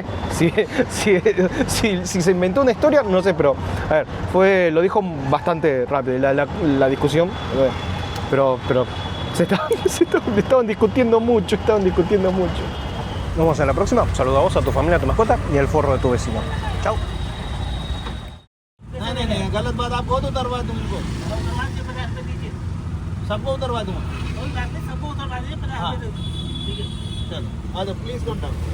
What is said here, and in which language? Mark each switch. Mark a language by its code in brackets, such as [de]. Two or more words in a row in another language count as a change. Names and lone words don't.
[es] Si se inventó una historia, no sé, pero, a ver, lo dijo bastante rápido la discusión, pero estaban discutiendo mucho. Nos vemos en la próxima. Saluda a vos, a tu familia, a tu mascota y al forro de tu vecino. Chao. [hi] नहीं गलत बात आपको तो उतरवा दूँ उनको सबको उतरवा दूँ सबको उतरवा दीजिए ठीक है चलो आ जाओ [en] please come down